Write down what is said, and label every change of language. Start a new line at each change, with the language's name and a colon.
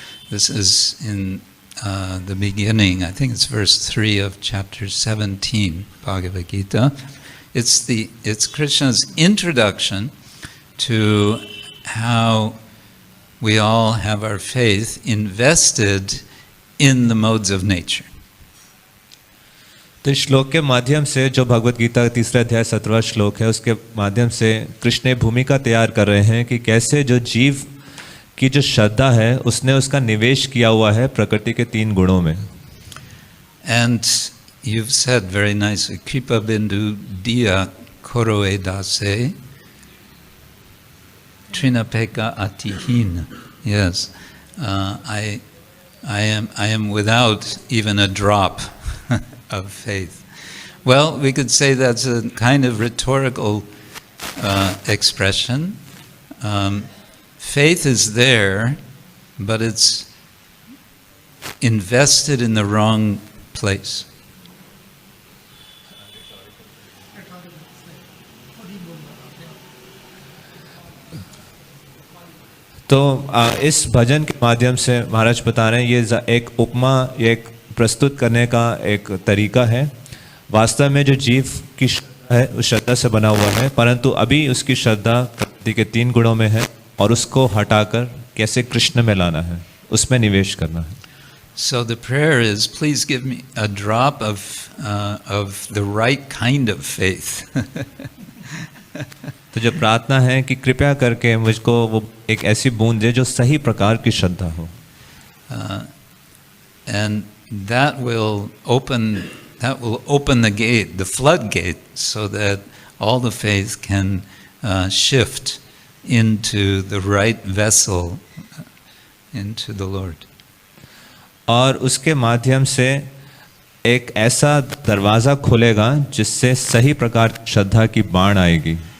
English: This is in the beginning, I think it's verse 3 of chapter 17, Bhagavad Gita. It's Krishna's introduction to how we all have our faith invested in the modes of nature.
Hindi: तो इस श्लोक के माध्यम से, जो भगवत गीता का तीसरा अध्याय 17वां श्लोक है, उसके माध्यम से कृष्ण भूमिका तैयार कर रहे हैं कि कैसे जो जीव की जो श्रद्धा है उसने उसका निवेश किया हुआ है प्रकृति के 3 गुणों में।
English: And you've said very nicely,
Bangla: Kripa Bindu Diya Koroe Dase Trinapeka Atihin.
English: Yes, I am without even a drop of faith. Well, we could say that's a kind of rhetorical expression. Faith is there, but it's invested in the wrong place.
Hindi: तो इस भजन के माध्यम से महाराज बता रहे हैं, ये एक उपमा, ये एक प्रस्तुत करने का एक तरीका है। वास्तव में जो जीव की श्रद्धा है उस श्रद्धा से बना हुआ है, परंतु अभी उसकी श्रद्धा प्रकृति के 3 गुणों में है और उसको हटाकर कैसे कृष्ण में लाना है, उसमें निवेश करना है।
English: So the prayer is, please give me a drop of the right kind of faith.
Hindi: तो जो प्रार्थना है कि कृपया करके मुझको वो एक ऐसी बूंद दे जो सही प्रकार की श्रद्धा हो।
English: And that will open the gate, the floodgate, so that all the faith can shift into the right vessel, into the Lord.
Hindi: और उसके माध्यम से एक ऐसा दरवाज़ा खुलेगा जिससे सही प्रकार की श्रद्धा की बाण आएगी